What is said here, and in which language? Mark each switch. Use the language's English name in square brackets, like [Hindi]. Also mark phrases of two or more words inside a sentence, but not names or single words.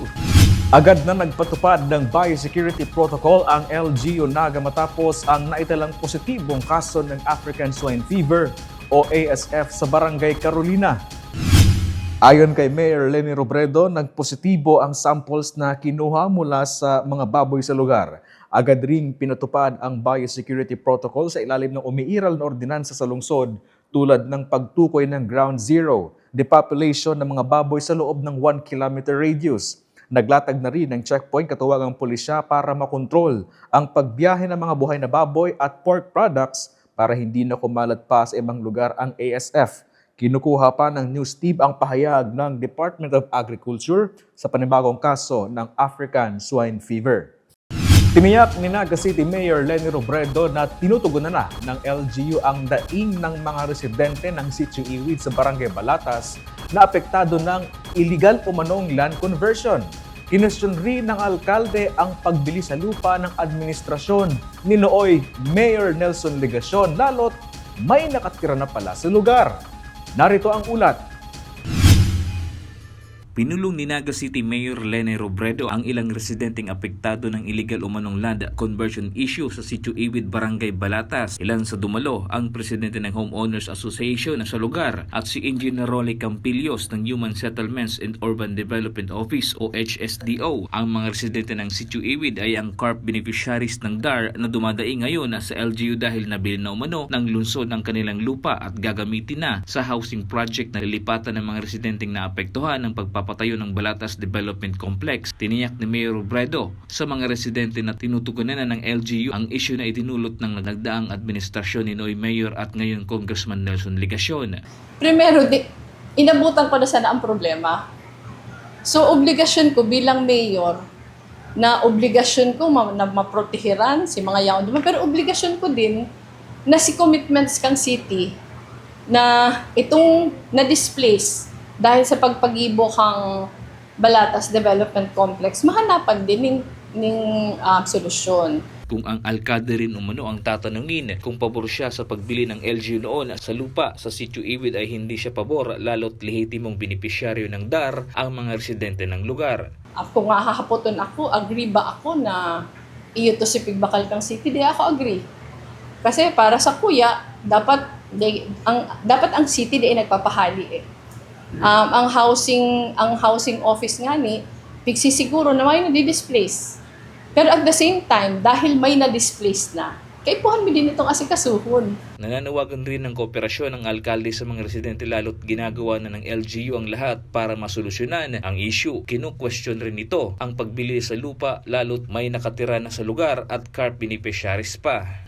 [Filipino] Agad na nagpatupad ng [English] biosecurity protocol [Filipino] ang LGU Naga matapos ang naitalang positibong kaso ng [English] African Swine Fever [Filipino] o ASF sa Barangay Carolina. Ayon kay Mayor Leni Robredo, nagpositibo ang samples na kinuha mula sa mga baboy sa lugar. Agad ring pinatupad ang [English] biosecurity protocol [Filipino] sa ilalim ng umiiral na ordinansa sa lungsod tulad ng pagtukoy ng [English] ground zero, [Filipino] depopulation ng mga baboy sa loob ng [English] 1 kilometer radius. [Filipino] Naglatag na rin ng checkpoint katuwang ang pulisya para makontrol ang pagbiyahe ng mga buhay na baboy at [English] pork products [Filipino] para hindi na kumalat pa sa ibang lugar ang ASF. Kinukuha pa ng [English] news team [Filipino] ang pahayag ng Department of Agriculture sa panibagong kaso ng [English] African Swine Fever. [Filipino] Tiniyak ni Naga City Mayor Leni Robredo na tinutugunan na ng LGU ang daing ng mga residente ng Sitio Iwid sa Barangay Balatas na apektado ng illegal umanong [English] land conversion. [Filipino] Kinwestiyon rin ng alkalde ang pagbili sa lupa ng administrasyon ni nooy Mayor Nelson Legacion lalo't may nakatira na pala sa lugar. Narito ang ulat. Pinulong ni Naga City Mayor Leni Robredo ang ilang residenteng apektado ng illegal umanong [English] land conversion issue [Filipino] sa Sitio Iwid, Barangay Balatas. Ilan sa dumalo ang presidente ng Homeowners Association sa lugar at si Engineer Rolly Campillos ng Human Settlements and Urban Development Office o HSDO. Ang mga residente ng Sitio Iwid ay ang [English] CARP beneficiaries [Filipino] ng DAR na dumadaing ngayon sa LGU dahil nabili na umano ng lungsod ng kanilang lupa at gagamitin na sa [English] housing project [Filipino] na lilipatan ng mga residenteng naapektuhan ng pagpapatayo ng Balatas Development Complex. Tiniyak ni Mayor Robredo sa mga residente na tinutugunan na ng LGU ang issue na itinulot ng nagdaang administrasyon ni Noy Mayor at ngayon Congressman Nelson Legacion. [Bikol] Primero, inabutan ko na sana ang problema. So, obligasyon ko bilang mayor na obligasyon ko na maprotehiran si mga yaon. Pero obligasyon ko din na si commitments kang city na itong na-displace dahil sa pagpagibo kang Balatas Development Complex, [Filipino] mahanapan din ng solusyon. Kung ang alkalde rin umano ang tatanungin kung pabor siya sa pagbili ng LGU noon sa lupa sa Sitio Iwid ay hindi siya pabor lalo't lehitimong benepisyaryo ng DAR ang mga residente ng lugar. [Bikol] Kung hahapoton ako, agree ba ako na iyo to si Pigbakal kang city? Di ako agree. Kasi para sa kuya, dapat ang city di nagpapahali eh. Ang [English] housing office [Bikol] nga ni pigsisiguro na may na-displace. [English] Pero at the same time, [Bikol] dahil may na-displace na, kaipuhan mo din itong asikasuhon. [Filipino] Nananawagan rin ng kooperasyon ng alkalde sa mga residente lalo't ginagawa na ng LGU ang lahat para masolusyonan ang issue. Kinu-question rin ito ang pagbili sa lupa lalo't may nakatira na sa lugar at [English] CARP beneficiaries [Filipino] pa.